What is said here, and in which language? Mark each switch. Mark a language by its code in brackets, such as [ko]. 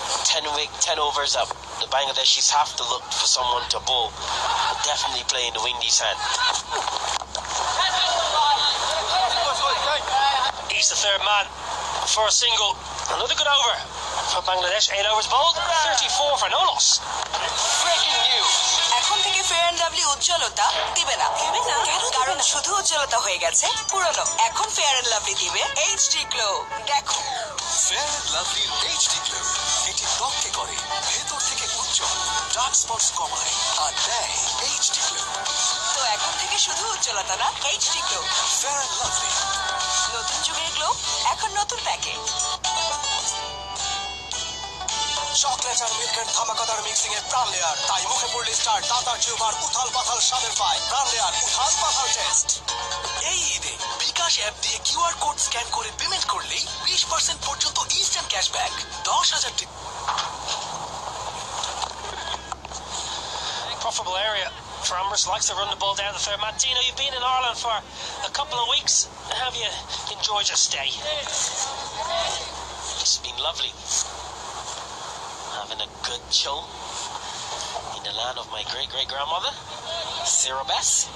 [en] 10 overs up. The Bangladeshis have to look for someone to bowl. Definitely playing the Windies' hand. He's the third man for a single. Another good over for Bangladesh. 8 overs bowled, 34 for no loss. [bn] Breaking news এখন থেকে fair and lovely উজ্জ্বলতা দিবে না কারণ শুধু উজ্জ্বলতা হয়ে গেছে পুরনো এখন ফেয়ার অ্যান্ড লাভলি দিবে এইচডি গ্লো দেখো ফেয়ার অ্যান্ড লাভলির এইচডি গ্লো এটি ত্বককে করে ভেতর থেকে উজ্জ্বল, ডার্ক স্পটস কমায় আর দেয় এইচডি গ্লো। তো এখন থেকে শুধু উজ্জ্বলতা না HD glow fair and lovely নতুন যুগের গ্লো এখন নতুন প্যাকে চকলেট আর মিল্কের ধামাকাদার মিক্সিং এর প্রাণ লেয়ার, তাই মুখে পড়লে স্টার দাতার জিহ্বার উথাল পাথাল স্বাদের পায় প্রাণ লেয়ার উথাল পাথাল টেস্ট। এই ঈদে বিকাশ অ্যাপ দিয়ে কিউআর কোড স্ক্যান করে পেমেন্ট করলেই 20% পর্যন্ত instant cashback, 10,000 tip. [en] Profitable area for Amherst, likes to run the ball down the third man. Tino, you've been in Ireland for a couple of weeks. Have you enjoyed your stay? It's been lovely. Having a good chill in the land of my great-great-grandmother, Sarah Bess.